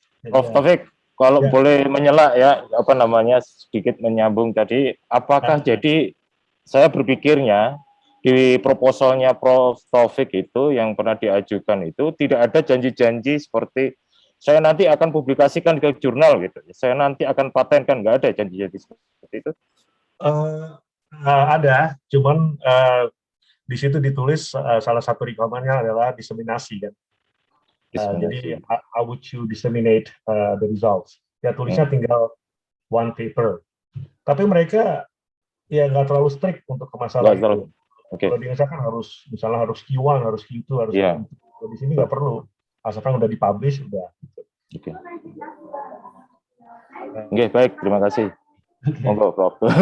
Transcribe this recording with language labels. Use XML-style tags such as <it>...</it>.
<id>Prof. Taufik, kalau boleh menyela ya, sedikit menyambung tadi, apakah jadi saya berpikirnya di proposalnya Prof. Taufik itu yang pernah diajukan itu tidak ada janji-janji seperti saya nanti akan publikasikan ke jurnal gitu, saya nanti akan patenkan, nggak ada janji-janji seperti itu? Ada, cuman di situ ditulis salah satu requirement-nya adalah diseminasi kan.</id> <en>Jadi how would you disseminate the results?</en> <id>Ya tulisnya tinggal</id> <en>one paper.</en> <id>Tapi mereka ya nggak terlalu strict untuk ke masalah itu. Kalau di Indonesia kan harus misalnya harus Q1, harus Q2, harus Q2. Di sini nggak perlu. Asalkan udah dipublish udah. Oke, baik, terima kasih. Monggo, Prof.</id>